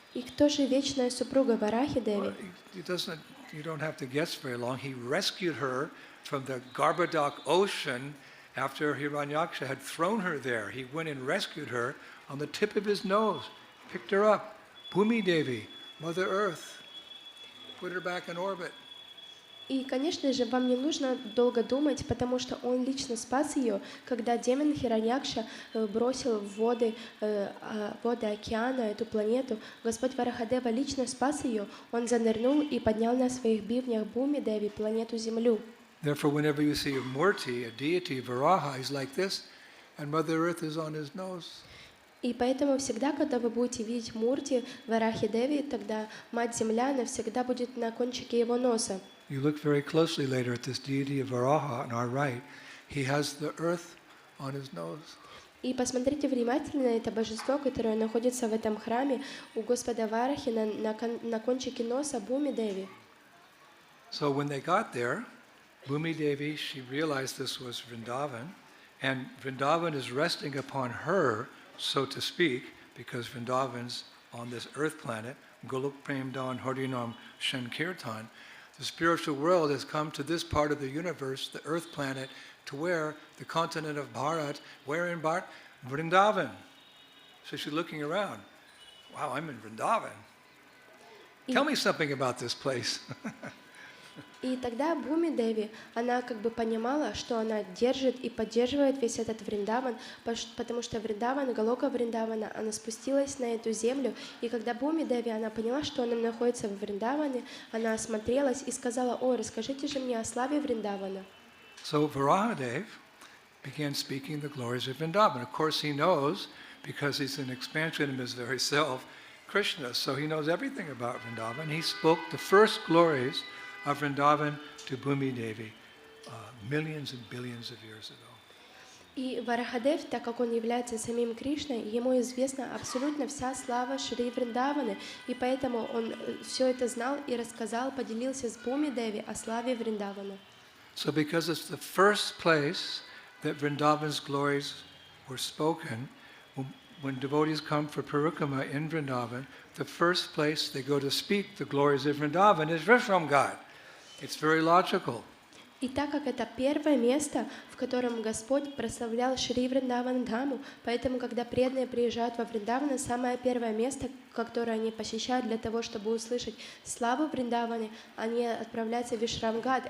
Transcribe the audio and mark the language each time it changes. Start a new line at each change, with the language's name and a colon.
Russian: И кто же вечная супруга Варахи Деви?
English: You don't have to guess very long. He rescued her from the Garbhodak ocean after Hiranyaksha had thrown her there. He went and rescued her on the tip of his nose, picked her up, Bhumi Devi, Mother Earth, put her back in orbit.
Russian: И, конечно же, вам не нужно долго думать, потому что он лично спас ее, когда демон Хираньякша бросил в воды океана эту планету. Господь Варахадева лично спас ее, он занырнул и поднял на своих бивнях Бхуми Деви, планету Землю.
English: Therefore, whenever you see a Murti, a deity, Varaha, he's like this, and Mother Earth is on his nose.
Russian: И поэтому всегда, когда вы будете видеть Мурти, Варахи Деви, тогда Мать Земля навсегда будет на кончике его носа.
English: You look very closely later at this deity of Varaha on our right. He has the earth on his nose.
Russian: И посмотрите внимательно на это божество, которое находится в этом храме у Господа Варахи на кончике носа Бхуми Деви.
English: So when they got there, Bhumi Devi, she realized this was Vrindavan, and Vrindavan is resting upon her, so to speak, because Vrindavan's on this earth planet, Golok Prem Dan Harinam Shan Kirtan. The spiritual world has come to this part of the universe, the earth planet, to where the continent of Bharat, where in Bharat? Vrindavan. So she's looking around. Wow, I'm in Vrindavan. Tell me something about this place.
Russian: И тогда Бхуми Деви, она как бы понимала, что она держит и поддерживает весь этот Вриндаван, потому что Вриндаван, Галока Вриндавана, она спустилась на эту землю, и когда Бхуми Деви, она поняла, что она находится в Вриндаване, она осмотрелась и сказала: «О, расскажите же мне о славе Вриндавана».
English: So Varahadev began speaking the glories of Vrindavan. Of course he knows, because he's an expansion of his very self, Krishna, so he knows everything about Vrindavan. He spoke the first glories of Vrindavan to Bhumi Devi millions and billions of years ago.
Russian: И Варахадев, так как он является самим Кришной, ему известна абсолютно вся слава Шри Вриндаваны, и поэтому он все это знал и рассказал, поделился с Бхуми Деви о славе Вриндавана.
English: So because it's the first place that Vrindavan's glories were spoken, when devotees come for Parikrama in Vrindavan, the first place they go to speak the glories of Vrindavan is Vishram Ghat. It's very logical.
Russian: И так как это первое место, в котором Господь прославлял Шри Вриндаван Дхаму, поэтому, когда преданные приезжают во Вриндаван, самое первое место, которое они посещают для того, чтобы услышать славу Вриндавана, они отправляются в Вишрамгат.